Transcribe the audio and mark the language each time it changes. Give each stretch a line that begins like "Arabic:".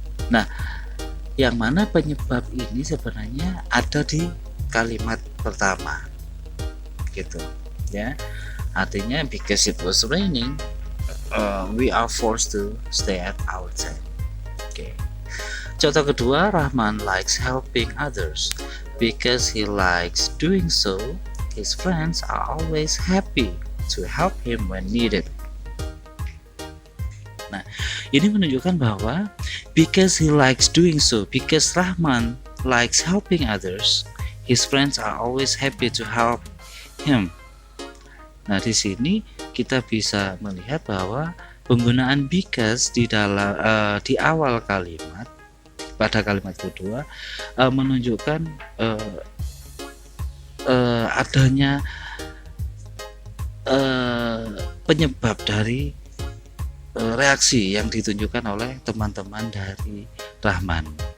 Indonesian: Nah, yang mana penyebab ini sebenarnya ada di kalimat pertama, gitu, ya. Artinya
English: because it was raining, we are forced to stay at our tent. Oke.
Indonesian: Contoh kedua,
English: Rahman likes helping others. Because he likes doing so, his friends are always happy to help him when needed.
Indonesian: Nah, ini menunjukkan bahwa
English: because he likes doing so, because Rahman likes helping others, his friends are always happy to help him.
Indonesian: Nah, di sini kita bisa melihat bahwa penggunaan because di dalam di awal kalimat pada kalimat kedua menunjukkan adanya penyebab dari reaksi yang ditunjukkan oleh teman-teman dari Rahman.